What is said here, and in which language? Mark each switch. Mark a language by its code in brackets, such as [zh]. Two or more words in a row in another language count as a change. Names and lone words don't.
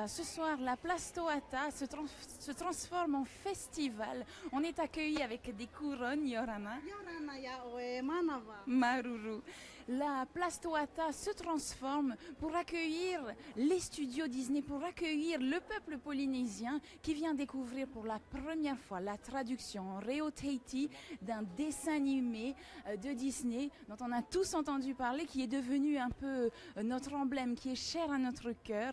[fr] Ce soir, la place Toata se transforme en festival. On est accueillis avec des couronnes, [ty] Yorana. Yorana ya oe manava. Maruru. [fr] La place Toata se transforme pour accueillir les studios Disney, pour accueillir le peuple polynésien qui vient découvrir pour la première fois la traduction en Reo Tahiti d'un dessin animé de Disney dont on a tous entendu parler, qui est devenu un peu notre emblème, qui est cher à notre cœur.